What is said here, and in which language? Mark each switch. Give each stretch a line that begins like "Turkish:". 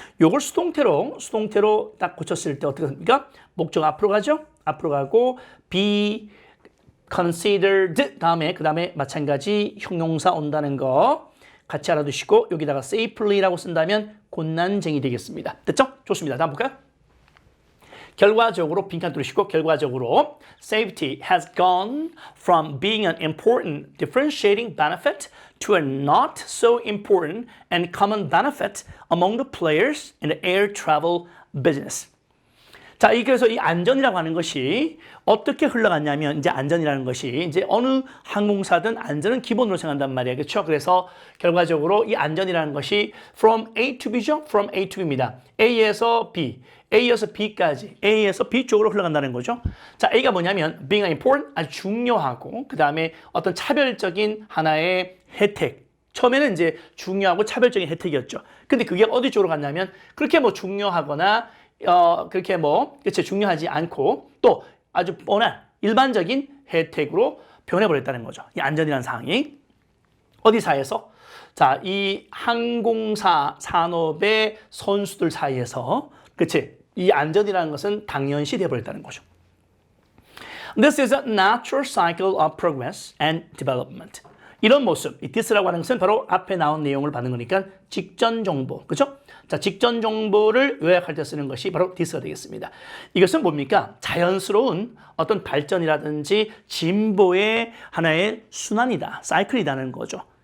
Korean: 요걸 수동태로 딱 고쳤을 때 어떻게 됩니까? 목적어 앞으로 가죠. 앞으로 가고
English: be considered
Korean: 다음에 그 다음에 마찬가지 형용사 온다는 거 같이 알아두시고 여기다가 safely라고 쓴다면 곤란쟁이 되겠습니다. 됐죠? 좋습니다. 다음 볼까요? 결과적으로 빈칸 뚫으시고 결과적으로
English: safety has gone from being an important differentiating benefit to a not so important and common benefit among the players in the air travel business.
Korean: 자, 그래서 이 안전이라고 하는 것이 어떻게 흘러갔냐면 이제 안전이라는 것이 이제 어느 항공사든 안전은 기본으로 생각한단 말이에요. 그렇죠? 그래서 결과적으로 이 안전이라는 것이
English: from A to B
Korean: 죠?
English: from A to B
Korean: 입니다. A에서 B, A에서 B까지, A에서 B 쪽으로 흘러간다는 거죠. 자, A가 뭐냐면
English: being important,
Korean: 아주 중요하고 그 다음에 어떤 차별적인 하나의 혜택. 처음에는 이제 중요하고 차별적인 혜택이었죠. 근데 그게 어디 쪽으로 갔냐면 그렇게 뭐 중요하거나 그렇게 그치, 중요하지 않고 또 아주 뻔한 일반적인 혜택으로 변해버렸다는 거죠. 이 안전이라는 사항이. 어디 사이에서? 자, 이 항공사 산업의 선수들 사이에서, 그치, 이 안전이라는 것은 당연시 되어버렸다는 거죠.
English: This is a natural cycle of progress and development.
Korean: 이런 모습, 이 this라고 하는 것은 바로 앞에 나온 내용을 받는 거니까 직전 정보, 그죠? 자, 직전 정보를 요약할 때 쓰는 것이 바로 this가 되겠습니다. 이것은 뭡니까? 자연스러운 어떤 발전이라든지 진보의 하나의 순환이다, 사이클이라는 거죠.